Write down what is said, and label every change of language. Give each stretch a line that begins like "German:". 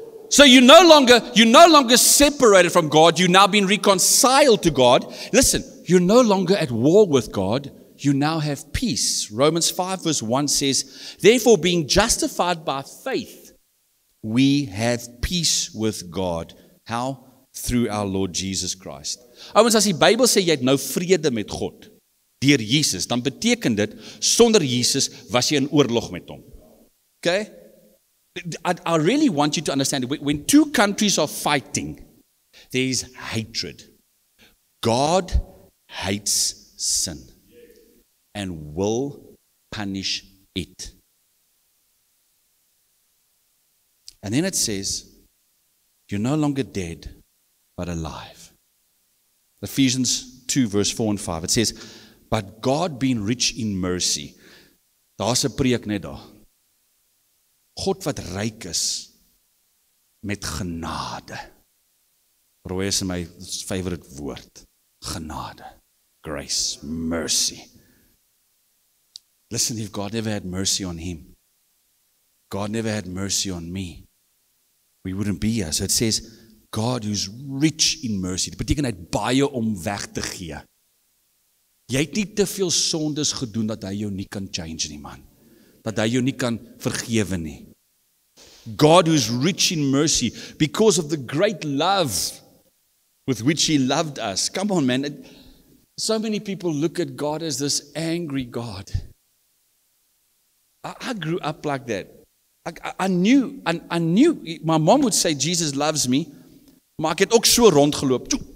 English: So you're no longer separated from God, you've now been reconciled to God. Listen, you're no longer at war with God, you now have peace. Romans 5 verse 1 says, therefore being justified by faith, we have peace with God. How? Through our Lord Jesus Christ.
Afrikaans: Ouens, as die Bybel sê jy het nou vrede met God deur Jesus, dan beteken dit sonder Jesus was jy in oorlog met hom.
English: Okay? I really want you to understand that when two countries are fighting, there is hatred. God hates sin and will punish it. And then it says, you're no longer dead, but alive. Ephesians 2 verse 4 and 5, it says, but God being rich in mercy.
Afrikaans: Daar's 'n preek net daar. God wat ryk is met genade.
English: Roy is my favorite woord. Genade. Grace. Mercy. Listen, if God never had mercy on him, God never had mercy on me, we wouldn't be here. So it says, God who's rich in mercy.
Afrikaans: Dit beteken hy het baie om weg te gee. Jy het nie te veel sondes gedoen dat hy jou nie kan change nie, man. Dat hy jou nie kan vergewe nie.
English: God who is rich in mercy because of the great love with which he loved us. Come on, man. So many people look at God as this angry God. I grew up like that. I knew, my mom would say, Jesus loves me,
Afrikaans: maar ek het ook so rondgeloop.